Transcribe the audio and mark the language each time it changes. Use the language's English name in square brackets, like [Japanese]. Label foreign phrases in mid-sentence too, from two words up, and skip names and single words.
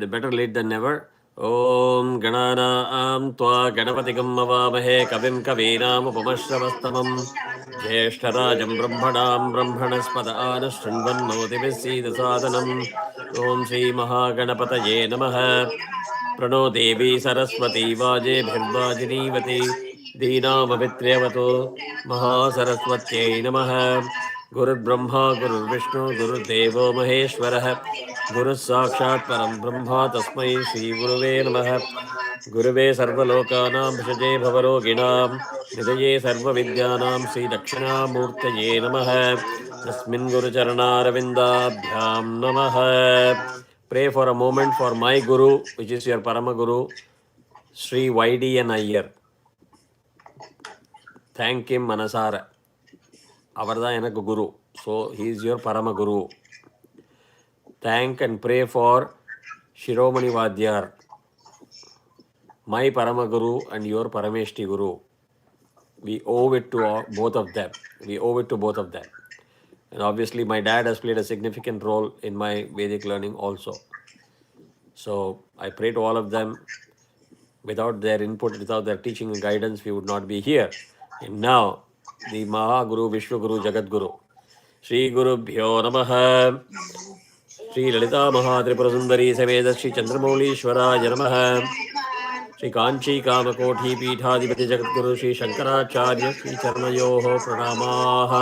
[English] Better late than never. [Sanskrit] ॐ गणानां त्वा गणपतिं हवामहे कविं कवीनाम् उपमश्रवस्तमम् ज्येष्ठराजं ब्रह्मणां ब्रह्मणस्पत आनःशृण्वन् नूतिभिस्सीद सादनम्. ॐ श्री महागणपतये नमः. प्रणो देवी सरस्वती वाजेभिर्वाजिनीवती दीनामभित्र्यवतु महासरस्वत्यै नमः. गुरुर्ब्रह्मा गुरुर्विष्णु गुरुर्देवो महेश्वरः गुरुः साक्षात् परं ब्रह्मा तस्मै श्रीगुरुवे नमः. गुरुवे सर्वलोकानां भिषजे भवरोगिणां निधये सर्वविद्यानां श्रीदक्षिणामूर्तये नमः. तस्मिन् गुरुचरणारविन्दाभ्यां नमः. [English] Pray for a moment for my Guru, which is your Parama Guru, Sri YDN Iyer. Thank him [Tamil] மனசார. அவர்தான் எனக்கு குரு. [English] So he is your Parama Guru. Thank and pray for Shiromani Vadyar, my Parama Guru and your Parameshti Guru. We owe it to both of them. We owe it to both of them. And obviously my dad has played a significant role in my Vedic learning also. So I pray to all of them. Without their input, without their teaching and guidance, we would not be here. And now, the Mahaguru, Vishwaguru, Jagadguru, [Sanskrit] श्री गुरु भ्यो नमः, श्री ललिता महात्रिपुर सुन्दरी समेत श्री चन्द्रमौलि श्वराय नमः, श्री काञ्ची कामकोटि पीठाधिपति जगद्गुरु श्री शङ्कराचार्य श्री चरणयोः प्रणामः.